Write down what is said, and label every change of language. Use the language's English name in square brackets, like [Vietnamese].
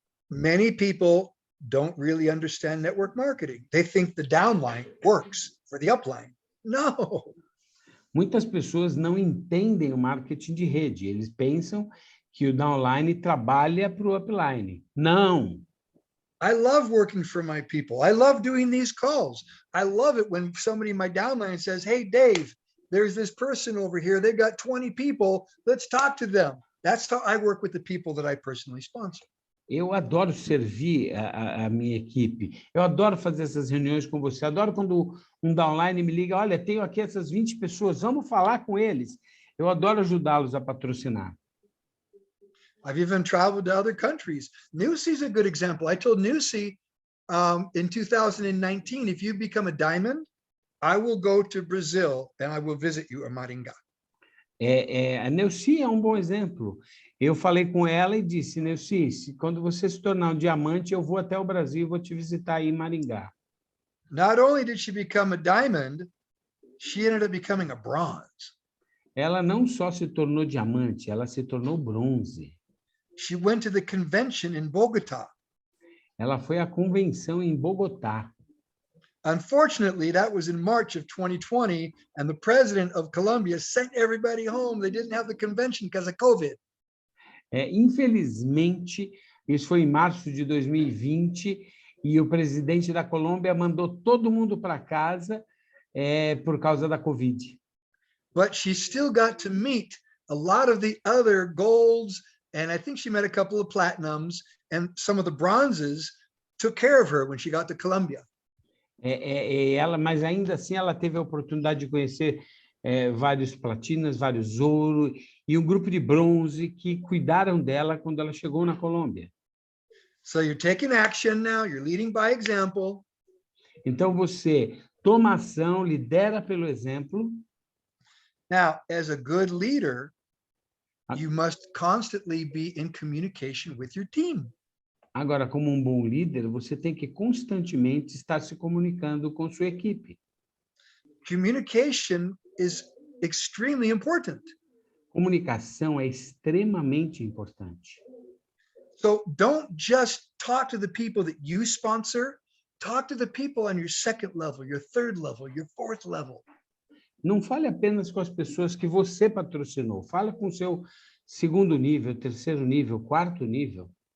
[English] Many people don't really understand network marketing. They think the downline works for the upline. No. [Portuguese] Muitas pessoas não entendem o marketing de rede. Eles pensam que o downline trabalha para o upline. Não. [English] I love working for my people. I love doing these calls. I love it when somebody in my downline says, hey, Dave, there's this person over here. They've got 20 people. Let's talk to them. That's how I work with the people that I personally sponsor. [Portuguese] Eu adoro servir a minha equipe. Eu adoro fazer essas reuniões com você. Adoro quando um downline me liga, olha, tenho aqui essas 20 pessoas, vamos falar com eles. Eu adoro ajudá-los a patrocinar. [English] I've even traveled to other countries. Newsy is a good example. I told Newsy in 2019, if you become a diamond, I will go to Brazil and I will visit you in Maringá. [Portuguese] A Neuci é um bom exemplo. Eu falei com ela e disse, Neuci, quando você se tornar um diamante, eu vou até o Brasil e vou te visitar aí em Maringá. [English] Not only did she become a diamond, she ended up becoming a bronze. [Portuguese] Ela não só se tornou diamante, ela se tornou bronze. [English] She went to the convention in Bogotá. [Portuguese] Ela foi à convenção em Bogotá. [English] Unfortunately, that was in March of 2020, and the president of Colombia sent everybody home. They didn't have the convention because of COVID. [Portuguese] Infelizmente, isso foi em março de 2020, e o presidente da Colômbia mandou todo mundo para casa por causa da Covid. [English] But she still got to meet a lot of the other golds, and I think she met a couple of platinums, and some of the bronzes took care of her when she got to Colombia. [Portuguese] Mas ainda assim ela teve a oportunidade de conhecer vários platinas, vários ouro e um grupo de bronze que cuidaram dela quando ela chegou na Colômbia. [English] So you're taking action now, you're leading by example. [Portuguese] Então você toma ação, lidera pelo exemplo. [English] Now, as a good leader, you must constantly be in communication with your team. [Portuguese] Agora, como um bom líder, você tem que constantemente estar se comunicando com sua equipe. [English] Communication is extremely important. [Portuguese] Comunicação é extremamente importante. [English] So don't just talk to the people that you sponsor, talk to the people on your second level, your third level, your fourth level. [Portuguese] Não fale apenas com as pessoas que você patrocinou. Fale com o seu segundo nível, terceiro nível, quarto nível.